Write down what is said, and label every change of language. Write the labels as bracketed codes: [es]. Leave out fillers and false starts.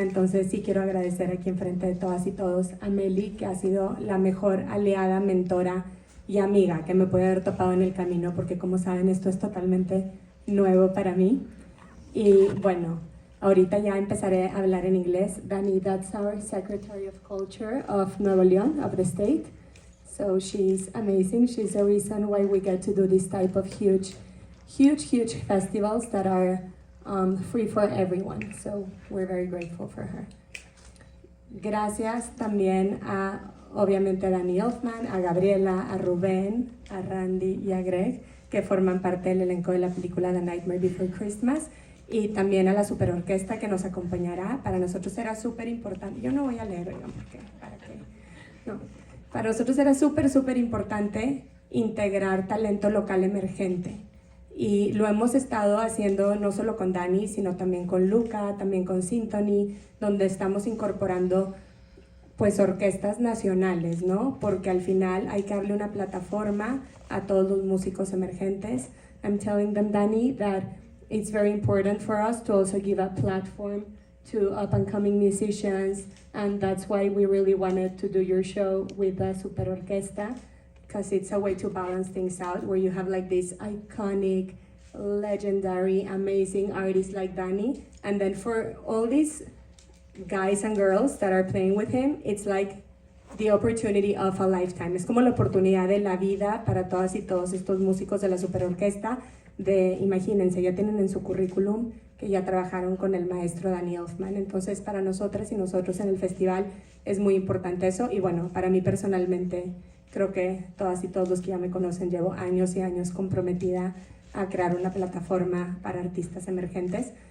[es] Entonces sí quiero agradecer aquí enfrente de todas y todos a Meli, que ha sido la mejor aliada, mentora y amiga que me puede haber topado en el camino, porque como saben esto es totalmente nuevo para mí. Y bueno, ahorita ya empezaré a hablar en inglés. [en] Danny, that's our Secretary of Culture of Nuevo León, of the state. So she's amazing. She's the reason why we get to do this type of huge festivals that are free for everyone. So we're very grateful for her. [es] Gracias también obviamente a Danny Elfman, a Gabriela, a Rubén, a Randy y a Greg, que forman parte del elenco de la película The Nightmare Before Christmas, y también a la superorquesta que nos acompañará. Para nosotros era súper importante, yo no voy a leer, oigan, porque, ¿para qué? No. Para nosotros era súper importante integrar talento local emergente Y lo hemos estado haciendo no solo con Dani, sino también con Luca, también con Symphony, donde estamos incorporando pues orquestas nacionales, ¿no? Porque al final hay que darle una plataforma a todos los músicos emergentes. [en] I'm telling them, Dani, that it's very important for us to also give a platform to up-and-coming musicians, and that's why we really wanted to do your show with the Super Orquesta, because it's a way to balance things out, where you have like this iconic, legendary, amazing artists like Dani, and then for all these guys and girls that are playing with him, it's like the opportunity of a lifetime. [es] Es como la oportunidad de la vida para todas y todos estos músicos de la Superorquesta. Imagínense, ya tienen en su currículum que ya trabajaron con el maestro Danny Elfman. Entonces, para nosotras y nosotros en el festival es muy importante eso. Y bueno, para mí personalmente, creo que todas y todos los que ya me conocen, llevo años y años comprometida a crear una plataforma para artistas emergentes.